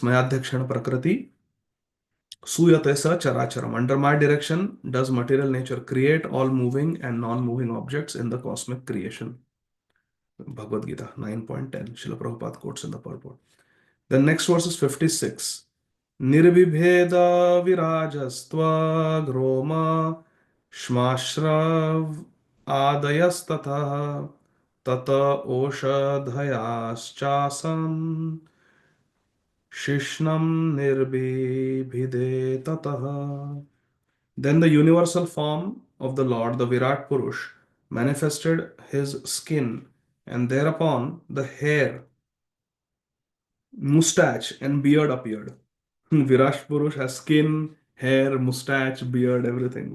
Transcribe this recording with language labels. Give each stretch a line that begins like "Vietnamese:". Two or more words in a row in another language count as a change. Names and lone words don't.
Sanskrit: मयाध्यक्षण प्रकृति, सूयते स चराचरम्.
English: Under my direction, does material nature create all moving and non-moving objects in the cosmic creation? Bhagavad Gita 9.10. Srila Prabhupada quotes in the purport. The next verse is 56.
Sanskrit: निर्बिभेद विराजस्त्व ग्रोम श्मश्रव आदयस्ततः तत ओषधयश्चासं शिश्नं निर्बिभिदे ततः.
English: Then the universal form of the Lord, the Virat Purush, manifested his skin, and thereupon the hair, mustache, and beard appeared. Virat Purush has skin, hair, mustache, beard, everything.